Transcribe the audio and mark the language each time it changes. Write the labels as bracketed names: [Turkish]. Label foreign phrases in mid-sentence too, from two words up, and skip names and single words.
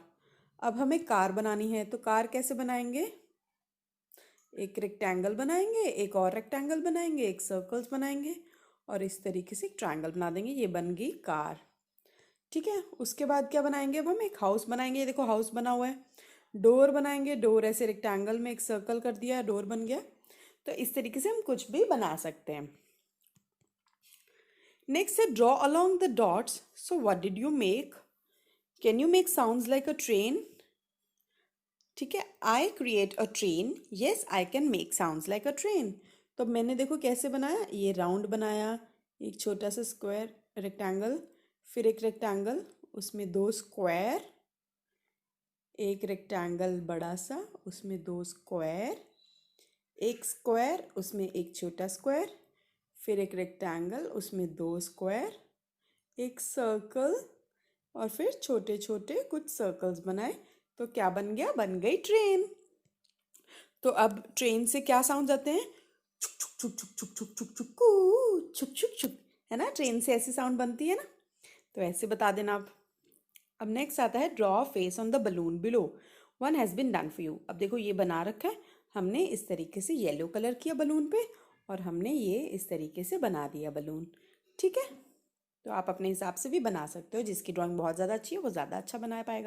[Hindi] अब हमें कार बनानी है, तो कार कैसे बनाएंगे, एक रेक्टेंगल बनाएंगे, एक और रेक्टेंगल बनाएंगे, एक सर्कल्स बनाएंगे, और इस तरीके से एक ट्रायंगल बना देंगे, ये बन गई कार। ठीक है, उसके बाद क्या बनाएंगे, अब हम एक हाउस बनाएंगे। ये देखो हाउस बना हुआ है। डोर बनाएंगे, डोर ऐसे रेक्टेंगल में एक सर्कल कर दिया, डोर बन गया। तो इस तरीके से हम कुछ भी बना सकते हैं। [English] नेक्स्ट है draw along the dots. So what did you make, can you make sounds like a train. [Hindi] ठीक है, [English] I create a train, Yes I can make sounds like a train. [Hindi] तो मैंने देखो कैसे बनाया, ये राउंड बनाया, एक छोटा सा [English] square rectangle, [Hindi] फिर एक रेक्टेंगल, उसमें दो स्क्वायर, एक रेक्टेंगल बड़ा सा, उसमें दो स्क्वायर, एक स्क्वायर उसमें एक छोटा स्क्वायर, फिर एक रेक्टेंगल उसमें दो स्क्वायर, एक सर्कल, और फिर छोटे छोटे कुछ सर्कल्स बनाए। तो क्या बन गया, बन गई ट्रेन। तो अब ट्रेन से क्या साउंड आते हैं, छुक छुक छुक छुक छुक छुक छुक छुक कू, छुक छुक छुक, है ना, ट्रेन से ऐसी साउंड बनती है ना। तो ऐसे बता देना आप। अब नेक्स्ट आता है [English] draw face on the balloon below, one has been done for you. [Hindi] अब देखो ये बना रखा है हमने, इस तरीके से [English] yellow colour [Hindi] किया बलून पे, और हमने ये इस तरीके से बना दिया बलून। ठीक है, तो आप अपने हिसाब से भी बना सकते हो, जिसकी ड्राइंग बहुत ज़्यादा अच्छी है वो ज़्यादा अच्छा बना पाएगा।